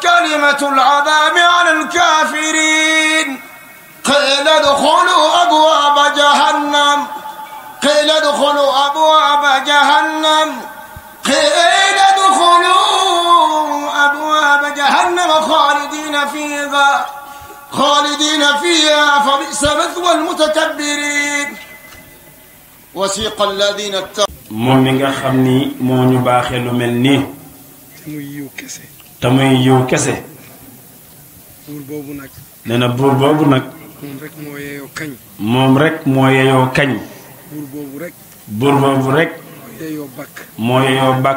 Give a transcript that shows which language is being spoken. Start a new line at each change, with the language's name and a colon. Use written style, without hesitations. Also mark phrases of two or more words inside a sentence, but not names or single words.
Arabic: كلمة العذاب على الكافرين قيل ادخلوا أبواب جهنم قيل ادخلوا أبواب جهنم قيل ادخلوا أبواب جهنم خالدين فيها فبئس مثوى المتكبرين وسيق الذين اتقوا
Wolof: moom mi nga xam ni moo ñu baaxee lu mel nii te muy yiw kese buur boobu nag nee na buur boobu nag moom rek moo yeyoo kañ buur boobu rek moo yeyoo bàkk